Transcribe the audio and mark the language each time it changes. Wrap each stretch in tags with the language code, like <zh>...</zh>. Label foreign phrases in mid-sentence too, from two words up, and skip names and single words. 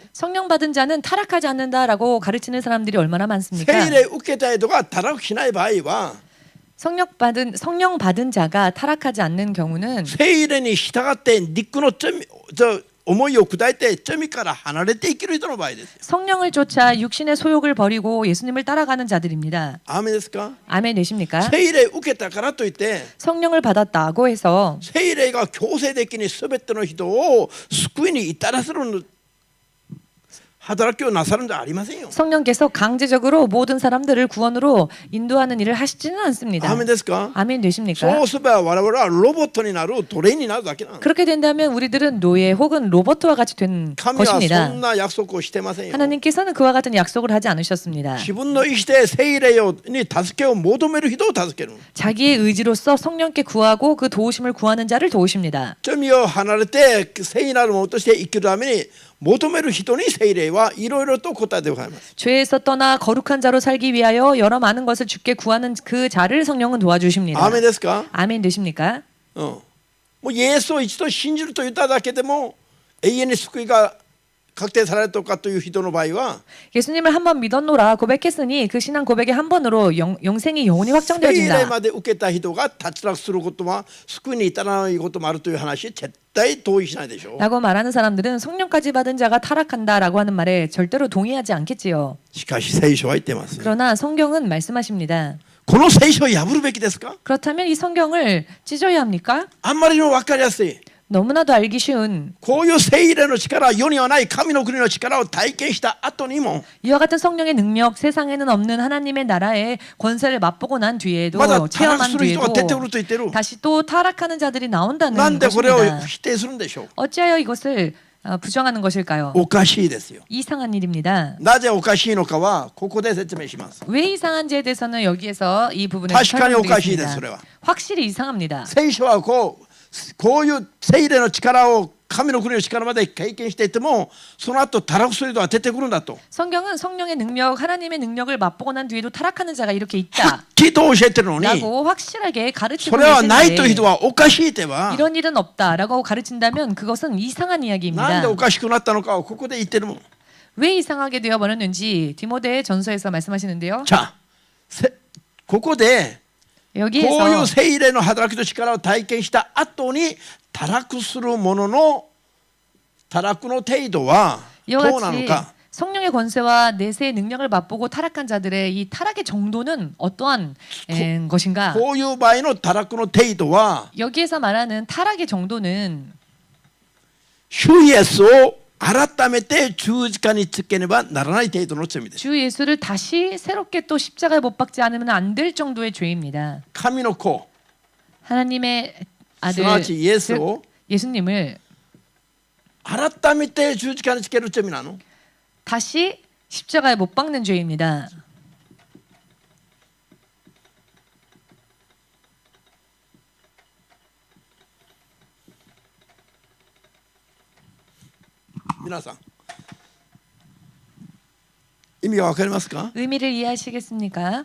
<ko>성령 받은 자는 타락하지 않는다라고 가르치는 사람들이 얼마나 많습니까?</ko> <ja>聖霊受けた人が堕落しない場合は</ja> <ko>성령 받은 자가 타락하지 않는 경우는</ko> <ja>聖霊に従って肉の思いを砕いて罪から離れて生きる人の場合ですよ。</ja> <ko>성령을 쫓아 육신의 소욕을 버리고 예수님을 따라가는 자들입니다.</ko> <ja>アーメンですか。</ja> <ko>아멘 되십니까?</ko> <ja>聖霊受けたからといって</ja> <ko>성령을 받았다고 해서</ko> <ja>聖霊が強制的に全ての人を救いに至らせる働きをなさるんじゃありませんよ。</ja> <ko>성령께서 강제적으로 모든 사람들을 구원으로 인도하는 일을 하시지는 않습니다.</ko> <ja>アーメンですか。</ja> <ko>아멘 되십니까?</ko> <ja>そうすれば我々はロボットになる奴隷になるだけなの。</ja> <ko>그렇게 된다면 우리들은 노예 혹은 로봇과 같이 된</ko> <ja>神はそ</ja> <ko>것입니다.</ko> <ja>んな約束をしてませんよ。</ja> <ko>하나님께서는 그와 같은 약속을 하지 않으셨습니다.</ko> <ja>自分の意思で聖霊に助けを求める人を助ける。</ja> <ko>자기의 의지로서 성령께 구하고 그 도우심을 구하는 자를 도우십니다.</ko> <ja>罪を離れて聖なるものとして生きるために求める人に聖霊はいろいろと答えてございます。</ja> <ko>죄에서 떠나 거룩한 자로 살기 위하여 여러 많은 것을 주께 구하는 그 자를 성령은 도와주십니다.</ko> <ja>アーメンですか。</ja> <ko>아멘 되십니까?</ko> <ja>もうイエスを一度信じると言っただけでも永遠に救いが確定されるとかという人の場合は</ja> <ko>예수님을 한번 믿었노라 고백했으니 그 신앙 고백의 한 번으로 영생이 영원히</ko> <ja>聖霊</ja> <ko>확정되어진다.</ko> <ja>まで受けた人が脱落することは救いに至らないこともあるという話絶対同意しないでしょう。</ja> <ko>라고 말하는 사람들은 성령까지 받은 자가 타락한다라고 하는 말에 절대로 동의하지 않겠지요.</ko> <ja>しかし聖書は言ってます。</ja> <ko>그러나 성경은 말씀하십니다.</ko> <ja>この聖書を破るべきですか。</ja> <ko>그렇다면 이 성경을 찢어야 합니까?</ko> <ja>あんまりにも分かりやすい。</ja> <ko>너무나도 알기 쉬운</ko> <ja>こういう聖霊の力、世にはない神の国の力を体験した後にも</ja> <ko>이와 같은 성령의 능력, 세상에는 없는 하나님의 나라의 권세를 맛보고 난 뒤에도</ko> <ja>まだ堕</ja> <ko>체험한</ko> <ja>落する人が出てく</ja> <ko>뒤에도</ko> <ja>ると言ってる。</ja> <ko>다시 또 타락하는 자들이 나온다는</ko> <ja>なんでこれを</ja> <ko>것입니다.</ko> <ja>否定するんでしょう。</ja> <ko>어찌하여 이것을 부정하는 것일까요?</ko> <ja>おかしいですよ。</ja> <ko>이상한 일입니다.</ko> <ja>なぜおかしいのかはここで説明します。</ja> <ko>왜 이상한지에 대해서는 여기에서 이 부분을</ko> <ja>確かにおかしいです。それ</ja> <ko>설명드리겠습니다.</ko> <ja>は</ja> <ko>확실히 이상합니다.</ko> <ja>聖書はこういう聖霊の力を神の国の力まで経験していてもその後堕落する人が出てくるんだと</ja> <ko>성경은 성령의 능력, 하나님의 능력을 맛보고 난 뒤에도 타락하는 자가 이렇게</ko> <ja>はっ</ja> <ko>있다.</ko> <ja>きりと教えてるのに</ja> <ko>라고 확실하게</ko> <ja>そ</ja> <ko>가르치고</ko> <ja>れはないという人</ja> <ko>계시는데</ko> <ja>はおかしいっては</ja> <ko>이런 일은 없다라고 가르친다면 그것은 이상한</ko> <ja>なんで</ja> <ko>이야기입니다.</ko> <ja>おかしくなったのかをここで言ってるもん。</ja> <ko>왜 이상하게 되어 버렸는지 디모데 전서에서 말씀하시는데요.</ko> <ja>じゃあここでこういう</ja> <ko>여기에서</ko> <ja>聖霊の働きと力を体験した後に堕落する者の堕落の程度はど</ja> <ko>이와</ko> <ja>うなの</ja> <ko>같이</ko> <ja>か。</ja> <ko>성령의 권세와 내세의 능력을 맛보고 타락한 자들의 이 타락의 정도는 어떠한 것인가?</ko> <ja>こういう場合の堕落の程度は</ja> <ko>여기에서 말하는 타락의 정도는</ko> <ja>主イエスを改めて十字架につけねばならない程度の罪です。</ja> <ko>주 예수를 다시 새롭게 또 십자가에 못 박지 않으면 안 될 정도의 죄입니다.</ko> <ja>神の子</ja> <ko>하나님의</ko> <ja>す</ja> <ko>아들</ko> <ja>なわちイエス</ja> <ko>즉</ko> <ja>を</ja> <ko>예수님을</ko> <ja>改めて十字架につける罪なの。</ja> <ko>다시 십자가에 못 박는 죄입니다.</ko> <ja>皆さん意味がわかりますか。</ja> <ko>의미를 이해하시겠습니까?</ko>